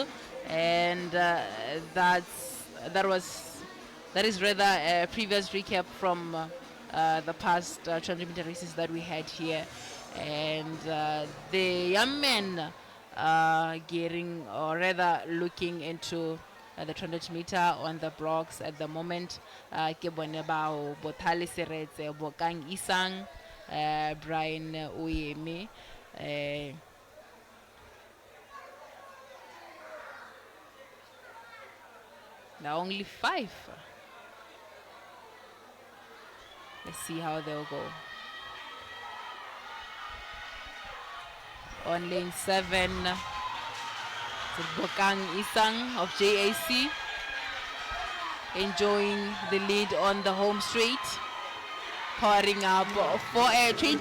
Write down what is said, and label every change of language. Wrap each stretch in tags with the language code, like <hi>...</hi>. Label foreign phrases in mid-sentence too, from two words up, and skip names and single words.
<en>And that is rather a previous recap from the past 200-meter races that we had here. And the young men gearing, or rather looking into the 200-meter on the blocks at the moment.</en> <tn>Ke bone bao Bothale Seretse, Bokang Isang, Brian Uyemi,</tn> <en>now only 5. Let's see how they'll go. On lane 7, Bokang Isang of JAC enjoying the lead on the home straight, powering up for a</en>